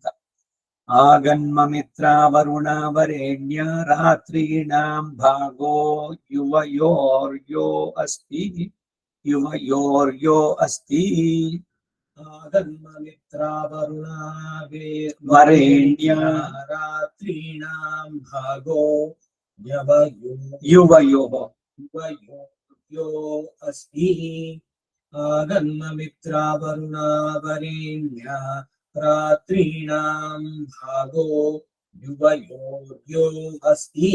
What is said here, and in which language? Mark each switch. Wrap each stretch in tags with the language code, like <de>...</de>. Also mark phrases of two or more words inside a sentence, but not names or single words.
<sa>ಆಗನ್ಮ ಮಿತ್ರ ವರುಣ ವರೇಣ್ಯ ರಾತ್ರೀಣಾಂ ಭಾಗೋ ಯುವಯೋರ್ಯೋ ಅಸ್ತಿ, ಯುವಯೋರ್ಯೋ ಅಸ್ತಿ. ಆಗನ್ಮ ಮಿತ್ರ ವರುಣ ವರೇಣ್ಯ ರಾತ್ರೀಣಾಂ ಭಾಗೋ ಯುವಯೋ ಯುವಯೋ ಅಸ್ತಿ. ಆಗನ್ಮ ಮಿತ್ರ ವರುಣ ವರೇಣ್ಯ ರಾತ್ರೀಣಾಂ ಭಾಗೋ ಯುವಯೋರ್ಯೋ ಅಸ್ತಿ.</sa>